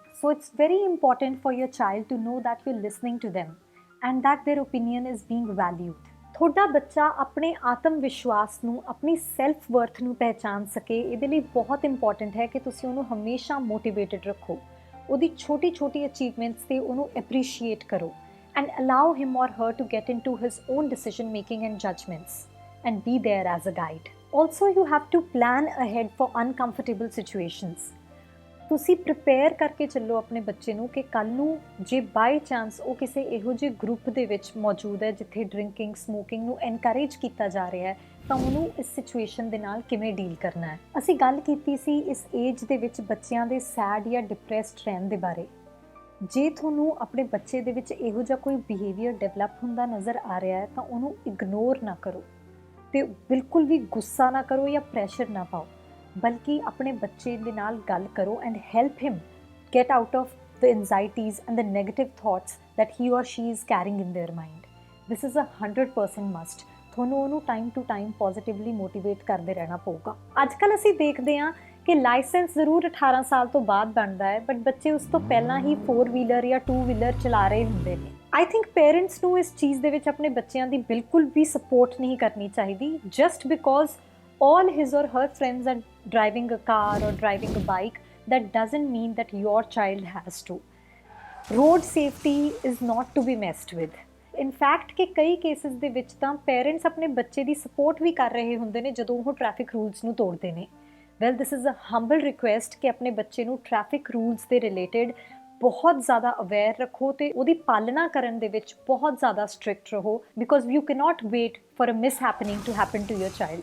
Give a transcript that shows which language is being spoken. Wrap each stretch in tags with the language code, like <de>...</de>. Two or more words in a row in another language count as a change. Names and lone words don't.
<en>So it's very important for your child to know that you are listening to them and that their opinion is being valued.</en> <pa>ਤੁਹਾਡਾ ਬੱਚਾ ਆਪਣੇ ਆਤਮ ਵਿਸ਼ਵਾਸ ਨੂੰ, ਆਪਣੀ</pa> <en>self worth</en> <pa>ਨੂੰ ਪਹਿਚਾਨ ਸਕੇ, ਇਹਦੇ ਲਈ ਬਹੁਤ ਇੰਪੋਰਟੈਂਟ ਹੈ ਕਿ ਤੁਸੀਂ ਉਹਨੂੰ ਹਮੇਸ਼ਾ ਮੋਟੀਵੇਟਡ ਰੱਖੋ, ਉਹਦੀ ਛੋਟੀ ਅਚੀਵਮੈਂਟਸ ਤੇ ਉਹਨੂੰ ਐਪਰੀਸ਼ੀਏਟ ਕਰੋ</pa> <en>and allow him or her to get into his own decision making and judgments and be there as a guide. Also, you have to plan ahead for uncomfortable situations.</en> <pa>ਤੁਸੀਂ ਪ੍ਰਿਪੇਅਰ ਕਰਕੇ ਚੱਲੋ ਆਪਣੇ ਬੱਚੇ ਨੂੰ ਕਿ ਕੱਲ੍ਹ ਨੂੰ ਜੇ</pa> <en>by chance</en> <pa>ਉਹ ਕਿਸੇ ਇਹੋ ਜਿਹੇ ਗਰੁੱਪ ਦੇ ਵਿੱਚ ਮੌਜੂਦ ਹੈ ਜਿੱਥੇ</pa> <en>drinking smoking</en> <pa>ਨੂੰ ਐਨਕਰੇਜ ਕੀਤਾ ਜਾ ਰਿਹਾ ਹੈ ਤਾਂ ਉਹਨੂੰ ਇਸ ਸਿਚੁਏਸ਼ਨ ਦੇ ਨਾਲ ਕਿਵੇਂ ਡੀਲ ਕਰਨਾ ਹੈ। ਅਸੀਂ ਗੱਲ ਕੀਤੀ ਸੀ ਇਸ ਏਜ ਦੇ ਵਿੱਚ ਬੱਚਿਆਂ ਦੇ ਸੈਡ ਜਾਂ ਡਿਪਰੈਸਡ ਰਹਿਣ ਦੇ ਬਾਰੇ। ਜੇ ਤੁਹਾਨੂੰ ਆਪਣੇ ਬੱਚੇ ਦੇ ਵਿੱਚ ਇਹੋ ਜਿਹਾ ਕੋਈ</pa> <en>behaviour develop</en> <pa>ਹੁੰਦਾ ਨਜ਼ਰ ਆ ਰਿਹਾ ਹੈ ਤਾਂ ਉਹਨੂੰ ਇਗਨੋਰ ਨਾ ਕਰੋ ਤੇ ਬਿਲਕੁਲ ਵੀ ਗੁੱਸਾ ਨਾ ਕਰੋ ਜਾਂ ਪ੍ਰੈਸ਼ਰ ਨਾ ਪਾਓ, ਬਲਕਿ ਆਪਣੇ ਬੱਚੇ ਦੇ ਨਾਲ ਗੱਲ ਕਰੋ</pa> <en>and help him get out of the anxieties and the negative thoughts that he or she is carrying in their mind. This is a 100% must.</en> <pa>ਤੁਹਾਨੂੰ ਉਹਨੂੰ</pa> <en>time to time positively motivate</en> <pa>ਕਰਦੇ ਰਹਿਣਾ ਪਊਗਾ। ਅੱਜ ਕੱਲ੍ਹ ਅਸੀਂ ਦੇਖਦੇ ਹਾਂ ਕਿ ਲਾਇਸੈਂਸ ਜ਼ਰੂਰ 18 ਸਾਲ ਤੋਂ ਬਾਅਦ ਬਣਦਾ ਹੈ, ਬਟ ਬੱਚੇ ਉਸ ਤੋਂ ਪਹਿਲਾਂ ਹੀ 4 ਵੀਲਰ ਜਾਂ 2 ਵੀਲਰ ਚਲਾ ਰਹੇ ਹੁੰਦੇ ਨੇ।</pa> <en>I think parents</en> <pa>ਨੂੰ ਇਸ ਚੀਜ਼ ਦੇ ਵਿੱਚ ਆਪਣੇ ਬੱਚਿਆਂ ਦੀ ਬਿਲਕੁਲ ਵੀ ਸਪੋਰਟ ਨਹੀਂ ਕਰਨੀ ਚਾਹੀਦੀ</pa> <en>just because all his or her friends are driving a car or driving a bike. That doesn't mean that your child has to. Road safety is not to be messed with. In fact</en> <pa>ਕਿ ਕਈ ਕੇਸਿਸ ਦੇ ਵਿੱਚ ਤਾਂ ਪੇਰੈਂਟਸ ਆਪਣੇ ਬੱਚੇ ਦੀ ਸਪੋਰਟ ਵੀ ਕਰ ਰਹੇ ਹੁੰਦੇ ਨੇ ਜਦੋਂ ਉਹ</pa> <en>traffic rules</en> <pa>ਨੂੰ ਤੋੜਦੇ ਨੇ।</pa> <en>Well this is a humble request</en> <pa>ਕਿ ਆਪਣੇ ਬੱਚੇ ਨੂੰ</pa> <en>traffic rules</en> <pa>ਦੇ ਰਿਲੇਟਡ ਬਹੁਤ ਜ਼ਿਆਦਾ ਅਵੇਅਰ ਰੱਖੋ ਤੇ ਉਹਦੀ ਪਾਲਣਾ ਕਰਨ ਦੇ ਵਿੱਚ ਬਹੁਤ ਜ਼ਿਆਦਾ ਸਟ੍ਰਿਕਟ ਰਹੋ</pa> <en>because you cannot wait for a mishappening to happen to your child.</en>